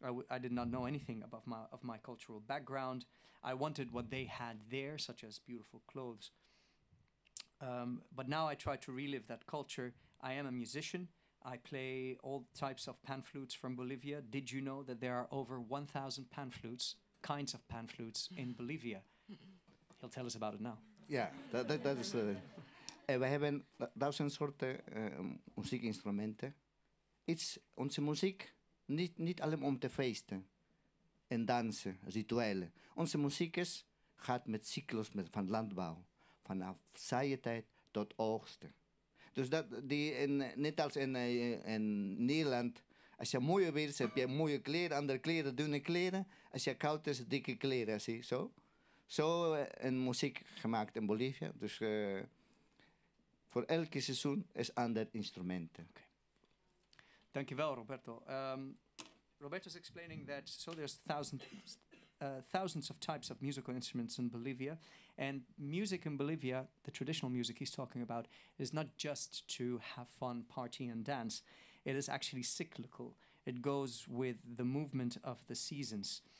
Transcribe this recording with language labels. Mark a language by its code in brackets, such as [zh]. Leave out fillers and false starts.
[en] I did not know anything about my cultural background. I wanted what they had there, such as beautiful clothes. But now I try to relive that culture. I am a musician. I play all types of pan flutes from Bolivia. Did you know that there are over 1,000 pan flutes, kinds of pan flutes in Bolivia? He'll tell us about it now. [nl] Ja, dat is... we hebben 1000 soorten muziekinstrumenten. Onze muziek, niet alleen om te feesten en dansen, rituelen. Onze muziek gaat met cyclus van landbouw. Vanaf zaaitijd tot oogsten. Dus net als in Nederland, als je mooie weer is, heb je mooie kleren, andere kleren, dunne kleren. Als je koud is, dikke kleren, zie je zo. Zo een muziek gemaakt in Bolivia. Dus voor elke seizoen is ander instrumenten. Okay. Dankjewel, Roberto. [en] Roberto's explaining that there's thousands of types of musical instruments in Bolivia, and music in Bolivia, the traditional music he's talking about, is not just to have fun, party and dance. It is actually cyclical. It goes with the movement of the seasons.